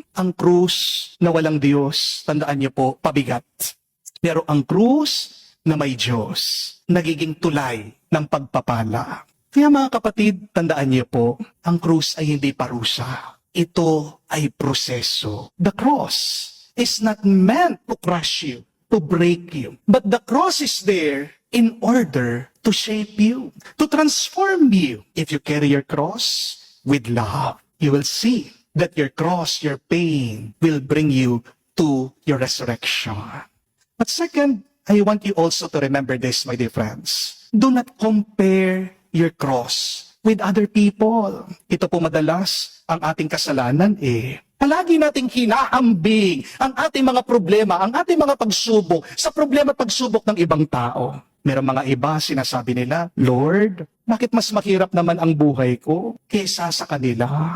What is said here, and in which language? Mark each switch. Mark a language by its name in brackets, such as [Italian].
[Filipino] Ang krus na walang Diyos, tandaan niyo po, pabigat. Pero ang krus na may Diyos, nagiging tulay ng pagpapala. Kaya mga kapatid, tandaan niyo po, ang krus ay hindi parusa. Ito ay proseso. [English] The cross is not meant to crush you, to break you. But the cross is there in order to shape you, to transform you. If you carry your cross with love, you will see that your cross, your pain, will bring you to your resurrection. But second, I want you also to remember this, my dear friends. Do not compare your cross with other people. [Filipino] Ito po madalas ang ating kasalanan Palagi nating hinahambing ang ating mga problema, ang ating mga pagsubok sa problema at pagsubok ng ibang tao. Merong mga iba, sinasabi nila, Lord, bakit mas mahirap naman ang buhay ko kaysa sa kanila?